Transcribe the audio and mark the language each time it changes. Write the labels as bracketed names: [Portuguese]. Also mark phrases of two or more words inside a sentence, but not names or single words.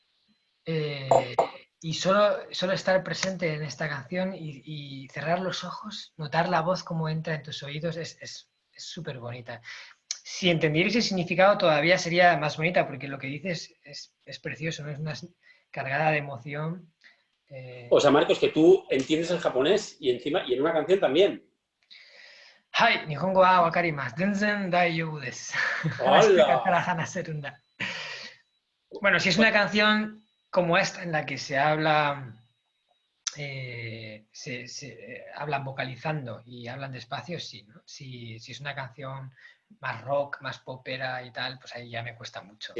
[Spanish] y solo estar presente en esta canción y cerrar los ojos, notar la voz como entra en tus oídos, es súper bonita. Si entendierais el significado todavía sería más bonita, porque lo que dices es precioso, ¿no? Es una cargada de emoción. O sea, Marcos, que tú entiendes el japonés y encima y en una canción también. [Japanese] はい、日本語は分かります。全然大丈夫です. [Spanish] ¡Hala! Bueno, si es una canción como esta en la que se habla, hablan vocalizando y hablan despacio, sí, ¿no? Si es una canción más rock, más popera y tal, pues ahí ya me cuesta mucho.